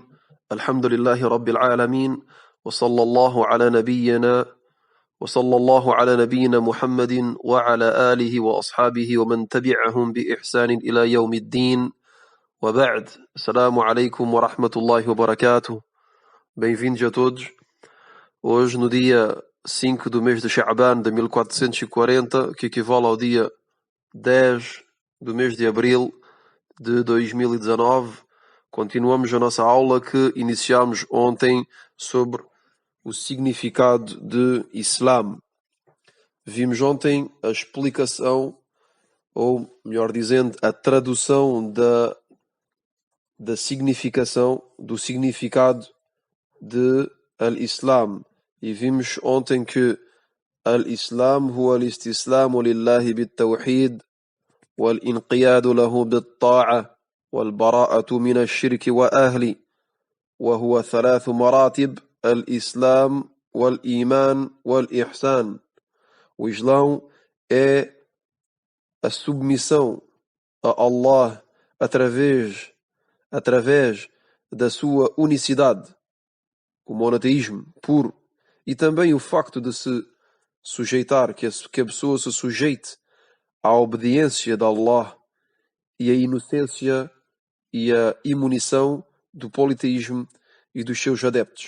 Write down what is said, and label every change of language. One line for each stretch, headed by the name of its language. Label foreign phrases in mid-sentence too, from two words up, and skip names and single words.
Arabic: الحمد لله رب العالمين، وصلى الله على نبينا محمد وعلى آله وأصحابه ومن تبعهم بإحسان إلى يوم الدين. وبعد، السلام عليكم ورحمة الله وبركاته.
Portuguese: Bem-vindos a todos. Hoje, no dia 5 do mês de Sha'ban de 1440, que equivale ao dia 10 do mês de abril de 2019, continuamos a nossa aula que iniciámos ontem sobre o significado de Islam. Vimos ontem a explicação, ou melhor dizendo, a tradução da significação, do significado de Al-Islam. E vimos ontem que
Arabic: الإسلام هو الاستسلام لله بالتوحيد والانقياد له بالطاعة والبراءة من الشرك وأهله، وهو 3 مراتب: الإسلام والإيمان والإحسان.
Portuguese: O Islão é a submissão a Allah através da sua unicidade, o monoteísmo puro, e também o facto de se sujeitar, que a pessoa se sujeite à obediência de Allah, e a inocência e a imunição do politeísmo e dos seus adeptos.